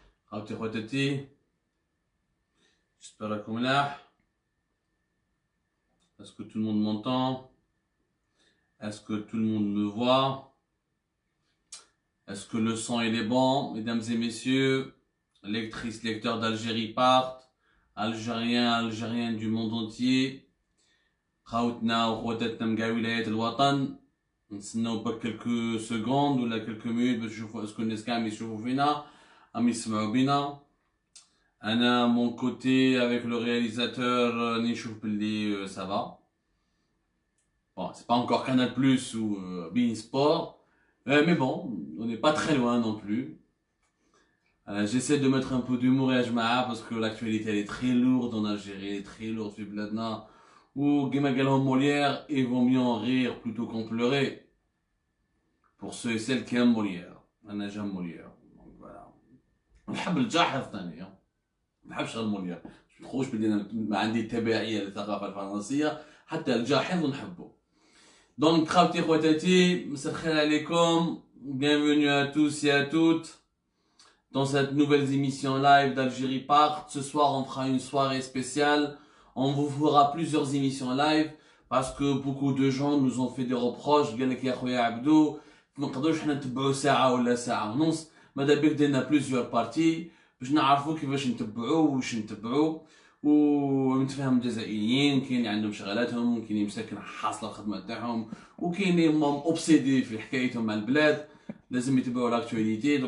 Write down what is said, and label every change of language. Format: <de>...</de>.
<ar>خاوتي خواتاتي</ar> <fr>j'espère</fr> <ar>راكم ملاح.</ar> <fr>Est-ce que tout le monde m'entend? Est-ce que tout le monde me voit? Est-ce que le son il est bon? Mesdames et messieurs, lectrices, lecteurs d'Algérie partent, Algériens du monde entier,</fr> <ar>خاوتنا وخواتاتنا من كاع ولايات الوطن. نستناو برك</ar> <fr>quelques secondes</fr> <ar>ولا</ar> <fr>quelques minutes</fr> <ar>باش نشوفوا اسكو الناس كاع يشوفوا فينا ام يسمعوا بينا. انا</ar> <fr>mon côté avec le réalisateur</fr> <ar>نشوف باللي</ar> <fr>ça va. Bon, c'est pas encore Canal Plus ou Bein Sport, mais bon, on n'est pas très loin non plus. J'essaie de mettre un peu d'humour et ajmaa parce que l'actualité elle est très lourde en Algérie, elle est très lourde</fr> <ar>في بلادنا.</ar> <fr>Ou</fr> <ar>كما قالهم</ar> <fr>Molière, il vaut mieux en rire plutôt qu'en pleurer. Pour ceux et celles qui aiment Molière.</fr> <ar>أنا</ar> <fr>j'aime Molière. Donc voilà.</fr> <ar>نحب الجاحظ ثاني. ما نحبش غير Molière. مش نخرج باللي أنا ما عندي تبعية للثقافة الفرنسية، حتى الجاحظ نحبه.</ar> <fr>Donc,</fr> <ar>خاوتي خواتاتي مساء الخير عليكم.</ar> <fr>Bienvenue à tous et à toutes dans cette nouvelle émission live d'Algérie Part. Ce soir, on fera une soirée spéciale. On vous fera plusieurs émissions live parce que beaucoup de gens nous ont fait des reproches.</fr> <ar>قال لك يا خويا عبدو ما نقدروش حنا نتبعوا ساعة ولا ساعة ونص. ماذا بك درنا</ar> <fr>plusieurs parties</fr> <ar>باش نعرفوا كيفاش نتبعوا وش نتبعوا. ونتفهم الجزائريين كاين اللي عندهم شغلاتهم، كاين اللي مساكن حاصله الخدمه تاعهم، وكاين اللي اوبسيدي في حكايتهم مع البلاد لازم يتبعوا لاكتواليتي.</ar>